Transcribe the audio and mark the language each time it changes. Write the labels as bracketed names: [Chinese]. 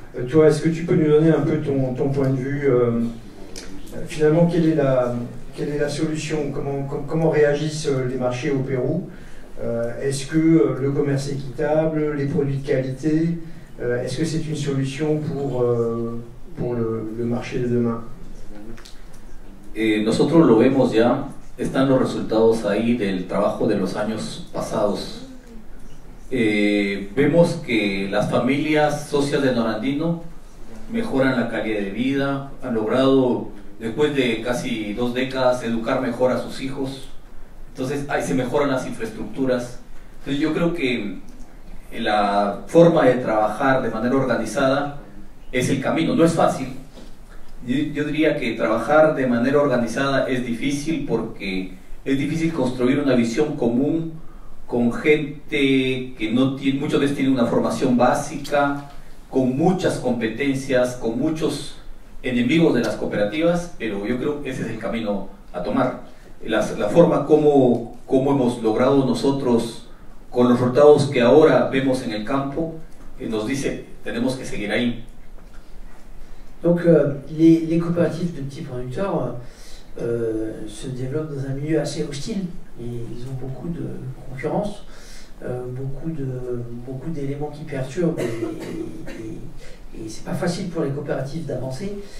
[French] Toi, est-ce que tu peux nous donner un peu ton point de vue? Finalement, quelle est la solution? Comment réagissent les marchés au Pérou? Est-ce que le commerce équitable, les produits de qualité, est-ce que c'est une solution pour le marché de demain? [Spanish] Nosotros lo vemos ya, están los resultados ahí del trabajo de los años pasados. Vemos que las familias socias de Norandino mejoran la calidad de vida, han logrado, después de casi 2 décadas, educar mejor a sus hijos. Entonces ahí se mejoran las infraestructuras. Entonces yo creo que la forma de trabajar de manera organizada es el camino. No es fácil. Yo diría que trabajar de manera organizada es difícil porque es difícil construir una visión común con gente que no tiene, muchos de ellos tienen una formación básica, con muchas competencias, con muchos enemigos de las cooperativas, pero yo creo que ese es el camino a tomar. La forma como hemos logrado nosotros, con los resultados que ahora vemos en el campo, nos dice, tenemos que seguir ahí. [French] Donc les coopératives de petits producteurs se développent dans un milieu assez hostile. Ils ont beaucoup de concurrence, beaucoup d'éléments qui perturbent et c'est pas facile pour les coopératives d'avancer.